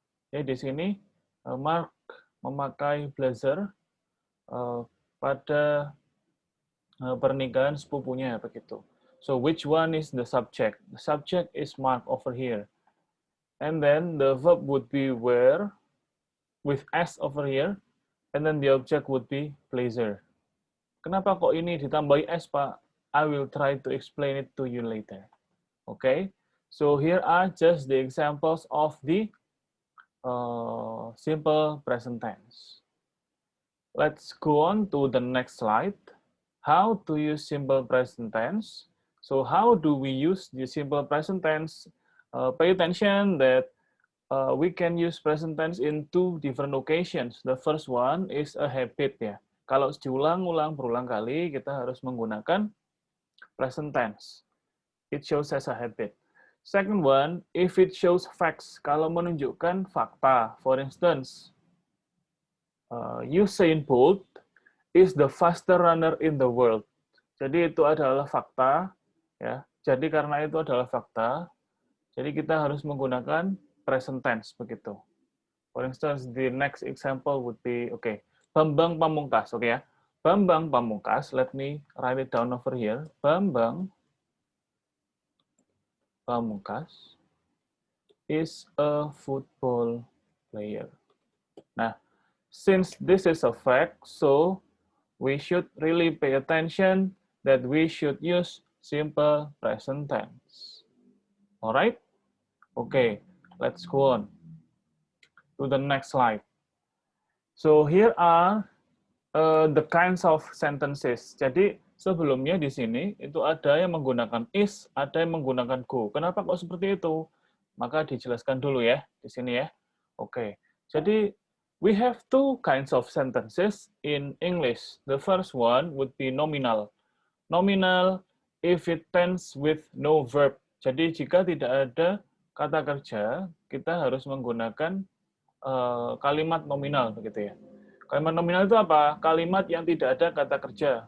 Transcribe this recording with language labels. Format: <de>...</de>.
<id>Ya, di sini Mark memakai blazer pada pernikahan sepupunya begitu.</id> <en>So which one is the subject? The subject is Mark over here. And then the verb would be wear with S over here, and then the object would be blazer.</en> <id>Kenapa kok ini ditambahi S, Pak?</id> <en>I will try to explain it to you later. Okay, so here are just the examples of the simple present tense. Let's go on to the next slide. How to use simple present tense. So how do we use the simple present tense? Pay attention that we can use present tense in two different occasions. The first one is a habit</en> <id>ya. Kalau diulang-ulang berulang kali, kita harus menggunakan present tense.</id> <en>It shows as a habit. Second one, if it shows facts,</en> <id>kalau menunjukkan fakta.</id> <en>For instance, Usain Bolt is the faster runner in the world.</en> <id>Jadi itu adalah fakta, ya. Jadi karena itu adalah fakta, jadi kita harus menggunakan present tense begitu.</id> <en>For instance, the next example would be Bambang Pamungkas, ya. Bambang Pamungkas, let me write it down over here. Bambang Pamungkas is a football player. Nah, since this is a fact, so we should really pay attention that we should use simple present tense. Alright? Okay, let's go on to the next slide. So here are the kinds of sentences.</en> <id>Jadi sebelumnya di sini itu ada yang menggunakan is, ada yang menggunakan go. Kenapa kok seperti itu? Maka dijelaskan dulu ya di sini ya. Oke. Jadi</id> <en>We have two kinds of sentences in English. The first one would be nominal. Nominal if it ends with no verb.</en> <id>Jadi jika tidak ada kata kerja, kita harus menggunakan kalimat nominal begitu ya. Kalimat nominal itu apa? Kalimat yang tidak ada kata kerja.</id>